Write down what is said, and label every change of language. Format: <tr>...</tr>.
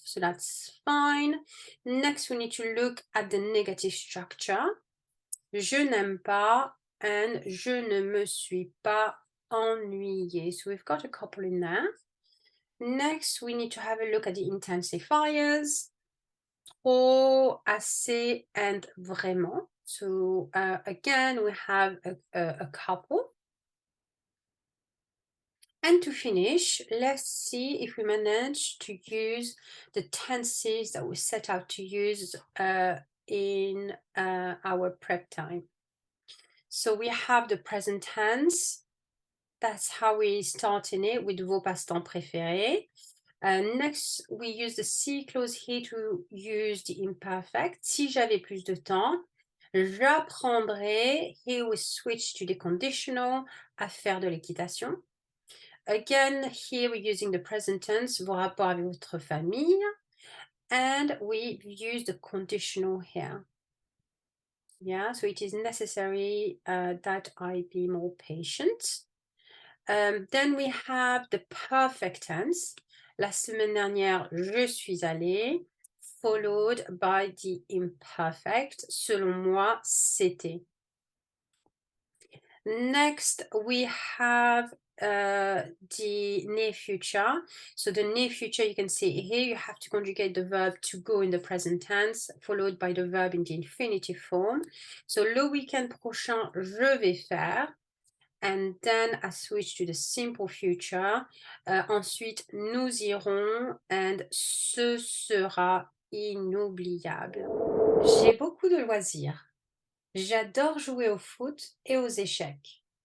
<en>So that's fine. Next, we need to look at the negative structure.</en> <fr>Je n'aime pas and je ne me suis pas ennuyée.</fr> <en>So we've got a couple in there. Next, we need to have a look at the intensifiers. Trop, assez, and vraiment. So again, we have a couple. And to finish, let's see if we manage to use the tenses that we set out to use in our prep time. So we have the present tense. That's how we start in it with</en> <fr>vos passe-temps préférés.</fr> <en>Next, we use the si clause here to use the imperfect.</en> <fr>Si j'avais plus de temps, j'apprendrais.</fr> <en>Here we switch to the conditional,</en> <fr>à faire de l'équitation.</fr> <en>Again, here we're using the present tense,</en> <fr>vos rapports avec votre famille.</fr> <en>And we use the conditional here. Yeah, so it is necessary that I be more patient. Then we have the perfect tense.</en> <fr>La semaine dernière, je suis allée,</fr> <en>followed by the imperfect.</en> <fr>Selon moi, c'était.</fr> <en>Next, we have the near future. So the near future, you can see here, you have to conjugate the verb to go in the present tense, followed by the verb in the infinitive form.</en> <fr>So le week-end prochain, je vais faire.</fr> <en>And then I switch to the simple future.</en> <fr>Ensuite, nous irons</fr> <en>and</en> <fr>ce sera inoubliable. J'ai beaucoup de loisirs. J'adore jouer au foot et aux échecs.</fr>